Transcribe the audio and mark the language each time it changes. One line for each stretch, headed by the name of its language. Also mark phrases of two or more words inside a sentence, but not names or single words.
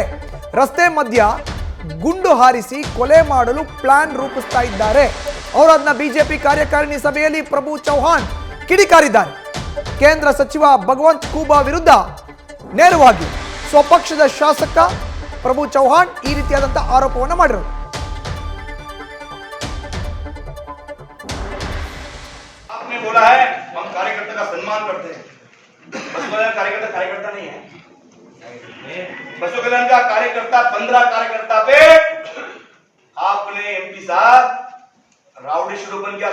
Kannada: ರಸ್ತೆ ಮಧ್ಯ ಗುಂಡು ಹಾರಿಸಿ ಕೊಲೆ ಮಾಡಲು ಪ್ಲಾನ್ ರೂಪಿಸ್ತಾ ಇದ್ದಾರೆ. ಔರಾದ್ನ ಬಿಜೆಪಿ ಕಾರ್ಯಕಾರಿಣಿ ಸಭೆಯಲ್ಲಿ ಪ್ರಭು ಚೌಹಾಣ್ ಕಿಡಿಕಾರಿದ್ದಾರೆ. ಕೇಂದ್ರ ಸಚಿವ ಭಗವಂತ್ ಖೂಬಾ ವಿರುದ್ಧ ನೇರವಾಗಿ ಸ್ವಪಕ್ಷದ ಶಾಸಕ ಪ್ರಭು ಚೌಹಾಣ್ ಈ ರೀತಿಯಾದಂತಹ ಆರೋಪವನ್ನು ಮಾಡಿದರು.
Hindi: आपने बोला है हम कार्यकर्ता का सम्मान करते हैं. बसपा कार्यकर्ता कार्यकर्ता नहीं है. बसपा कल्याण का कार्यकर्ता 15 कार्यकर्ता पे आपने एमपी साहब
English: rowdy sheet open
Hindi: किया.